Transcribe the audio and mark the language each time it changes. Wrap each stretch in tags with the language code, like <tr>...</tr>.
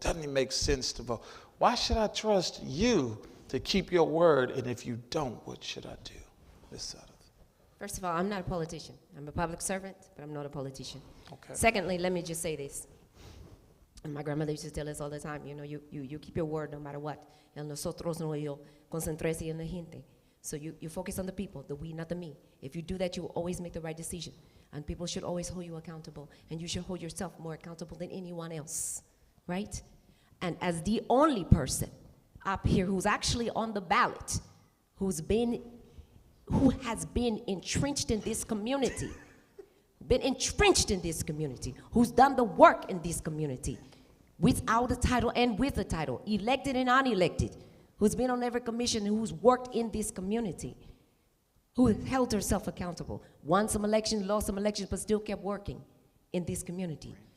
<en>Doesn't even make sense to vote. Why should I trust you to keep your word? And if you don't, what should I do? Ms. Sutter. First of all, I'm not a politician. I'm a public servant, but I'm not a politician. Okay. Secondly, let me just say this. And my grandmother used to tell us all the time, you keep your word no matter what.</en> <es>El nosotros no yo, concéntrese en la gente.</es> <en>So you focus on the people, the we, not the me. If you do that, you will always make the right decision. And people should always hold you accountable. And you should hold yourself more accountable than anyone else, right? And as the only person up here who's actually on the ballot, who has been entrenched in this community, who's done the work in this community, without a title and with a title, elected and unelected, who's been on every commission, who's worked in this community, who held herself accountable, won some elections, lost some elections, but still kept working in this community.</en>